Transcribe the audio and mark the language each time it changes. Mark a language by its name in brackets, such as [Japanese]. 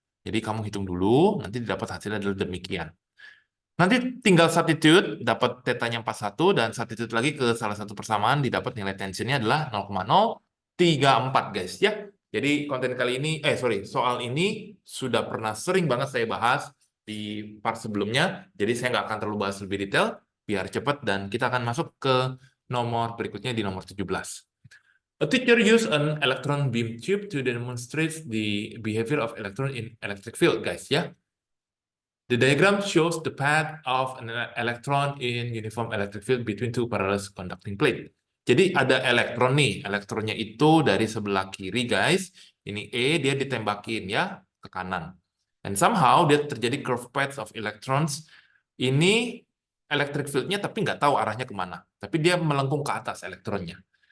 [Indonesian] Jadi kamu hitung dulu, nanti dapat hasilnya adalah demikian. Nanti tinggal substitute, dapat tetanya 41 dan substitute lagi ke salah satu persamaan, didapat nilai tensionnya adalah 0,034 guys ya. Jadi konten kali ini, soal ini sudah pernah sering banget saya bahas di part sebelumnya, jadi saya nggak akan terlalu bahas lebih detail, biar cepat, dan kita akan masuk ke nomor berikutnya di nomor 17. [English] A teacher used an electron beam tube to demonstrate the behavior of electron in electric field, guys ya. The diagram shows the path of an electron in uniform electric field between two parallel conducting plate. [Indonesian] Jadi ada elektron nih, elektronnya itu dari sebelah kiri guys. Ini E, dia ditembakin ya ke kanan. And somehow dia terjadi curve paths of electrons. Ini electric field-nya tapi nggak tahu arahnya kemana. Tapi dia melengkung ke atas elektronnya.